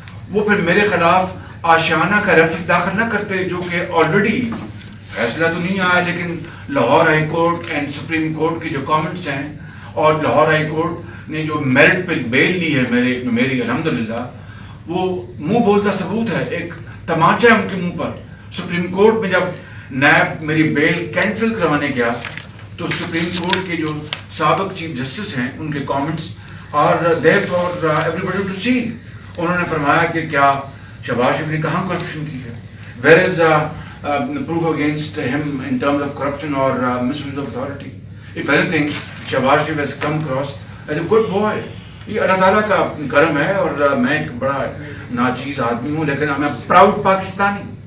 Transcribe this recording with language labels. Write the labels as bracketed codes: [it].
[ur] وہ پھر میرے خلاف آشیانہ کا ریفرنس داخل نہ کرتے، جو کہ آلریڈی فیصلہ تو نہیں آیا، لیکن Lahore high court and supreme court کے جو کامنٹس ہیں، اور لاہور ہائی کورٹ نے جو میرٹ پہ بیل لی ہے میری الحمدللہ، وہ منہ بولتا ثبوت ہے، ایک تماچا ہے ان کے منہ پر. سپریم کورٹ میں جب نیب میری بیل کینسل کروانے گیا تو سپریم کورٹ کے جو سابق چیف جسٹس ہیں، ان کے کامنٹس اور [en] there for everybody to see. [ur] انہوں نے فرمایا کہ کیا شہباز شریف نے کہاں کرپشن کی ہے؟ [en] Where is proof against him in terms of corruption or misuse of authority? If anything, [ur] Shahbaz Sharif [en] has come across as a good boy. [ur] یہ اللہ تعالیٰ کا کرم ہے، اور میں ایک بڑا ناچیز آدمی ہوں، لیکن میں پراؤڈ پاکستانی.